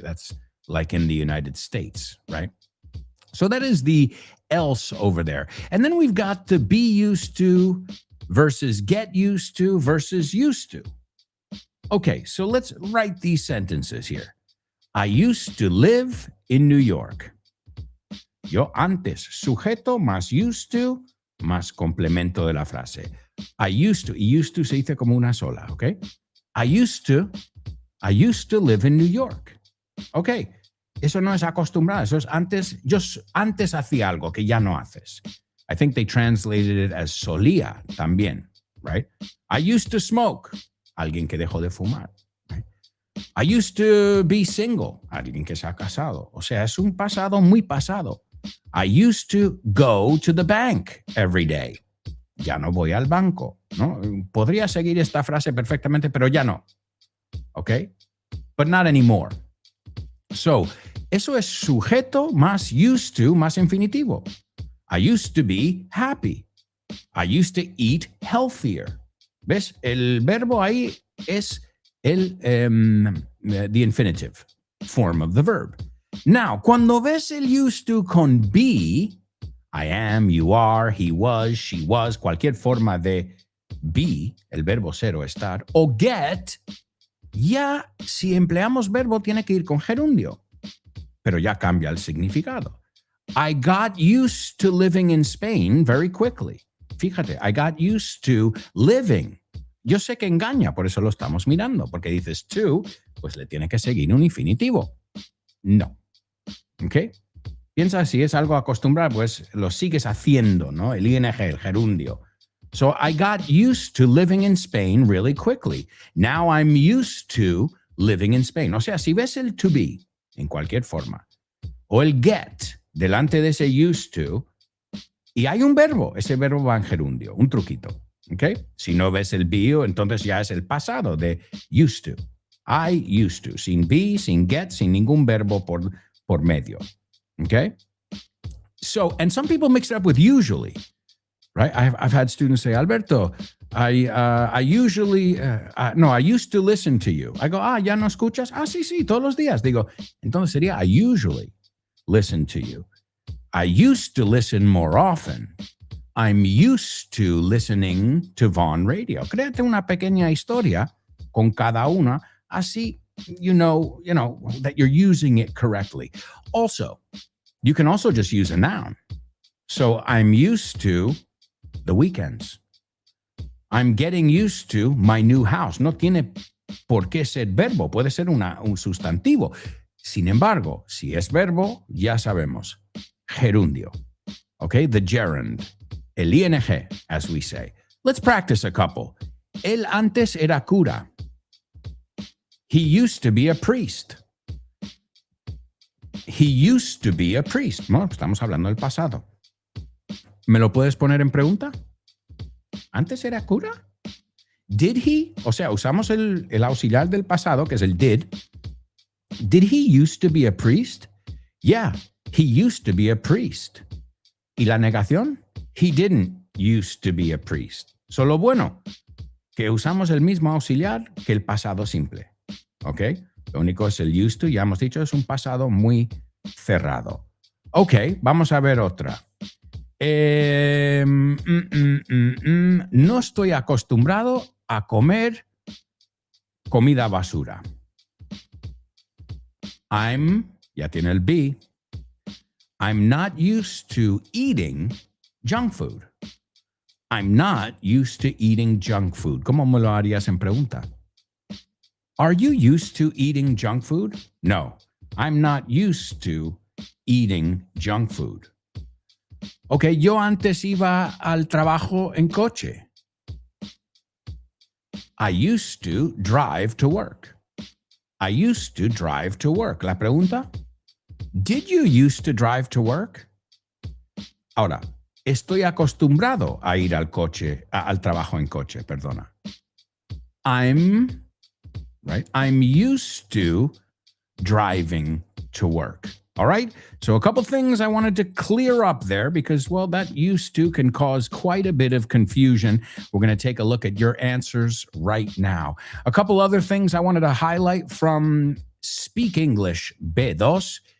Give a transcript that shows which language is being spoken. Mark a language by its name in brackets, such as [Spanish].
[English] That's like in the United States, right? So that is the else over there. And then we've got the be used to versus get used to versus used to. Okay, so let's write these sentences here. I used to live in New York. [Spanish] Yo antes, sujeto más used to más complemento de la frase. I used to se dice como una sola, okay? [English] I used to live in New York. [Spanish] Okay, eso no es acostumbrado, eso es antes, yo antes hacía algo que ya no haces. [English] I think they translated it as solía también, right? I used to smoke, [Spanish] alguien que dejó de fumar. [English] Right? I used to be single, [Spanish] alguien que se ha casado. O sea, es un pasado muy pasado. [English] I used to go to the bank every day. [Spanish] Ya no voy al banco, ¿no? Podría seguir esta frase perfectamente, pero ya no. Okay? [English] But not anymore. [Spanish] So, eso es sujeto más used to más infinitivo. [English] I used to be happy. I used to eat healthier. ¿Ves? [Spanish] El verbo ahí es [English] the infinitive form of the verb. [Spanish] Now, cuando ves el used to con be, [English] I am, you are, he was, she was, [Spanish] cualquier forma de be, el verbo ser o estar, o get, ya si empleamos verbo tiene que ir con gerundio, pero ya cambia el significado. [English] I got used to living in Spain very quickly. [Spanish] Fíjate, [English] I got used to living. [Spanish] Yo sé que engaña, por eso lo estamos mirando, porque dices to, pues le tiene que seguir un infinitivo. No. ¿Ok? Piensa si es algo acostumbrado, pues lo sigues haciendo, ¿no? El ing, el gerundio. [English] So I got used to living in Spain really quickly. Now I'm used to living in Spain. [Spanish] O sea, si ves el to be en cualquier forma, o el get delante de ese used to, y hay un verbo, ese verbo va en gerundio, un truquito. ¿Ok? Si no ves el be, entonces ya es el pasado de used to. [English] I used to. [Spanish] Sin be, sin get, sin ningún verbo por medio. [English] Okay? So, and some people mix it up with usually, right? I've had students say, Alberto, I used to listen to you. I go, [Spanish] ¿ya no escuchas? Sí, todos los días. Digo, entonces sería, [English] I usually listen to you. I used to listen more often. I'm used to listening to Vaughn Radio. [Spanish] Créate una pequeña historia con cada una, así [English] you know that you're using it correctly. Also, you can also just use a noun. So I'm used to the weekends. I'm getting used to my new house. [Spanish] No tiene por qué ser verbo, puede ser un sustantivo. Sin embargo, si es verbo, ya sabemos. Gerundio. [English] Okay, the gerund. El ing, as we say. Let's practice a couple. [Spanish] Él antes era cura. [English] He used to be a priest. He used to be a priest. [Spanish] No, estamos hablando del pasado. ¿Me lo puedes poner en pregunta? ¿Antes era cura? [English] Did he? [Spanish] O sea, usamos el auxiliar del pasado, que es el did. [English] Did he used to be a priest? Yeah, he used to be a priest. [Spanish] ¿Y la negación? [English] He didn't used to be a priest. [Spanish] Solo bueno, que usamos el mismo auxiliar que el pasado simple. ¿Ok? Lo único es el used to, ya hemos dicho, es un pasado muy cerrado. Ok, vamos a ver otra. No estoy acostumbrado a comer comida basura. Ya tiene el be. [English] I'm not used to eating junk food. I'm not used to eating junk food. [Spanish] ¿Cómo me lo harías en pregunta? [English] Are you used to eating junk food? No, I'm not used to eating junk food. [Spanish] Ok, yo antes iba al trabajo en coche. [English] I used to drive to work. I used to drive to work. [Spanish] La pregunta, [English] did you used to drive to work? [Spanish] Ahora, estoy acostumbrado a ir al trabajo en coche, perdona. [English] I'm used to driving to work. All right. So a couple things I wanted to clear up there because, well, that used to can cause quite a bit of confusion. We're going to take a look at your answers right now. A couple other things I wanted to highlight from Speak English B2.